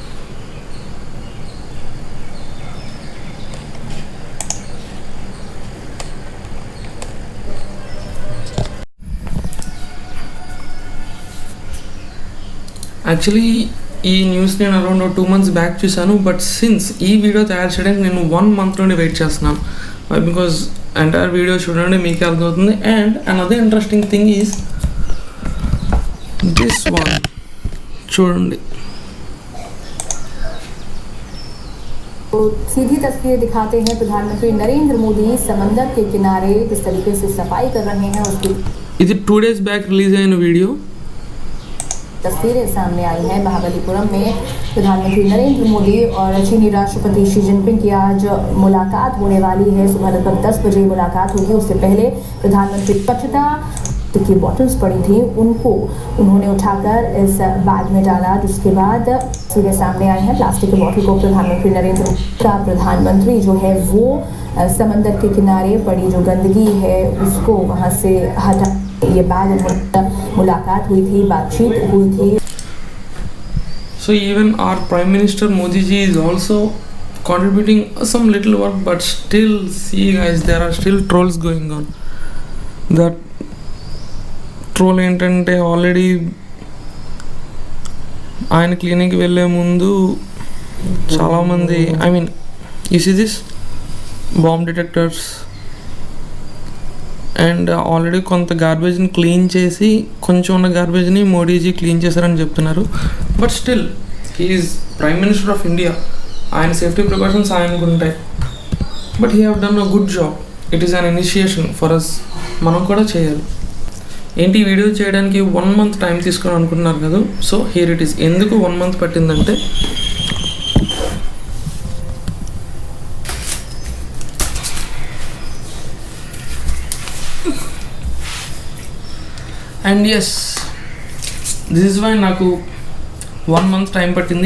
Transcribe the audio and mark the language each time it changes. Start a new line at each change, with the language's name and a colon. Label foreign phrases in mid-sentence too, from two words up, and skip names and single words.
Telugu: యాక్చువల్లీ ఈ న్యూస్ నేను
English: around 2 months back
Telugu: చూశాను.
English: but since
Telugu: ఈ వీడియో తయారు చేయడానికి నేను 1 month నుండి వెయిట్ చేస్తున్నాను.
English: because entire video
Telugu: చూడండి మీకే అర్థమవుతుంది.
English: and another interesting thing is this one.
Telugu: చూడండి,
Hindi: सीधी तस्वीर दिखाते हैं. प्रधानमंत्री नरेंद्र मोदी समंदर के किनारे किस तरीके से सफाई कर रहे हैं उसकी
Telugu: ఇది
English: 2 days back release
Telugu: అయిన వీడియో.
Hindi: तस्वीरें सामने आई हैं. महाबलीपुरम में प्रधानमंत्री नरेंद्र मोदी और चीनी राष्ट्रपति शी जिनपिंग की आज मुलाकात होने वाली है. सुबह लगभग 10 बजे मुलाकात होगी. उससे पहले प्रधानमंत्री स्वच्छता की बॉटल्स पड़ी थी, उनको उन्होंने उठाकर इस बैग में डाला. जिसके बाद तस्वीरें सामने आई हैं. प्लास्टिक की बॉटल को प्रधानमंत्री नरेंद्र मोदी का प्रधानमंत्री जो है वो समंदर के किनारे पड़ी जो गंदगी है उसको वहाँ से हटा. ये बैग मुलाकात हुई थी, बातचीत हुई थी.
English: So even our Prime Minister Modi ji is also contributing some little work, but still, see guys, there are still trolls going on. That troll
Telugu: ఏంటంటే ఆల్రెడీ ఆయన క్లినిక్ వెళ్ళే ముందు చాలామంది,
English: I mean you see this bomb detectors and already
Telugu: కొంత గార్బేజ్ని క్లీన్ చేసి కొంచెం ఉన్న గార్బేజ్ని మోడీజీ క్లీన్ చేశారని చెప్తున్నారు.
English: But still he is Prime Minister of India.
Telugu: ఆయన
English: safety precautions
Telugu: ఆయనకు ఉంటాయి.
English: But he have done a good job. It is an initiation for us.
Telugu: మనం కూడా చేయాలి. ఏంటి వీడియో చేయడానికి 1 month టైం తీసుకుని అనుకుంటున్నారు కదా.
English: So here it is.
Telugu: ఎందుకు 1 month పట్టిందంటే
English: and yes, this is why
Telugu: నాకు 1 month టైం పట్టింది.